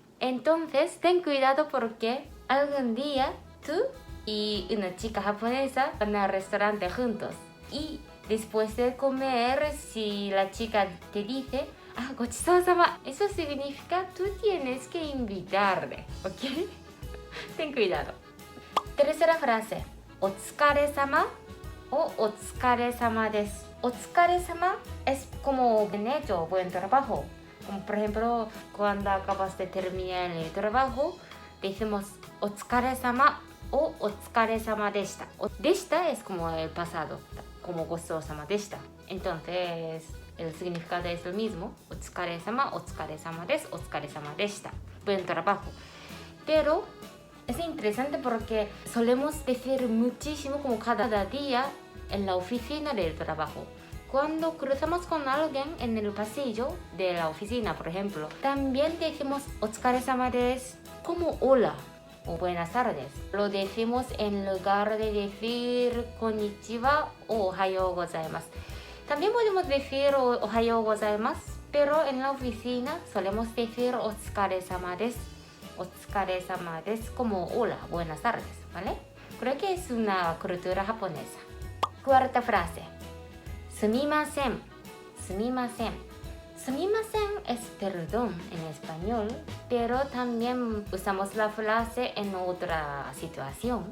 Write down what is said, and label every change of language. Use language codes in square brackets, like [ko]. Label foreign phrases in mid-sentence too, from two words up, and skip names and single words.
[es] Entonces, ten cuidado porque algún día tú y una chica japonesa van al restaurante juntos. Y después de comer, si la chica te dice, gochisousama, eso significa tú tienes que invitarle, ¿ok? Ten cuidado. Tercera frase, [ja] お疲れさま o お疲れさまです. [es] Otsukare-sama es como bien hecho, buen trabajo. Como por ejemplo, cuando acabas de terminar el trabajo, decimos otsukare-sama o [ja] お疲れさまでした. [es] Deshita es como el pasado, como [ja] ごちそうさまでした. [es] Entonces, el significado es el mismo. [ja] お疲れさま、お疲れさまです、お疲れさまでした. [es] Buen trabajo. Pero es interesante porque solemos decir muchísimo como cada día en la oficina del trabajo. Cuando cruzamos con alguien en el pasillo de la oficina, por ejemplo, también decimos [ja] お疲れさまです [es] como hola o buenas tardes. Lo decimos en lugar de decir konnichiwa o [ja] おはようございます. [es] También podemos decir [ja] おはようございます, [es] pero en la oficina solemos decir [ja] お疲れさまです. お疲れさまです [es] como hola, buenas tardes, ¿vale? Creo que es una cultura japonesa. Cuarta frase. Sumimasen. Sumimasen. Sumimasen es perdón en español, pero también usamos la frase en otra situación.